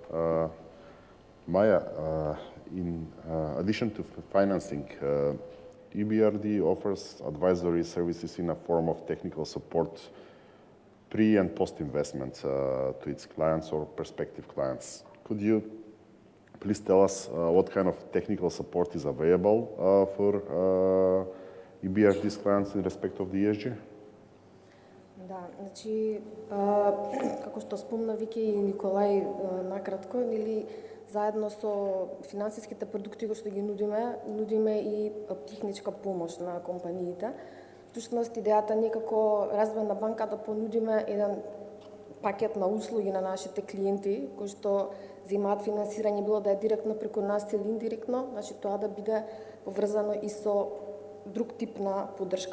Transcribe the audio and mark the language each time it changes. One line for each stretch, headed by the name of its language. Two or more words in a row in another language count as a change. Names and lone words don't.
English: Maya, in addition to financing, EBRD offers advisory services in a form of technical support pre- and post-investment to its clients or prospective clients. Could you please tell us what kind of technical support is available for EBRD's clients in respect of the ESG?
Macedonian: Да, значи, како што спомна Вики и Николај накратко, заедно со финансиските продукти кои што ги нудиме и техничка помош на компаниите. Всушност, идејата не како Развојна банка да понудиме еден пакет на услуги на нашите клиенти кои што земаат финансирање, било да е директно преку нас или индиректно, значи тоа да биде поврзано и со друг тип на поддршка.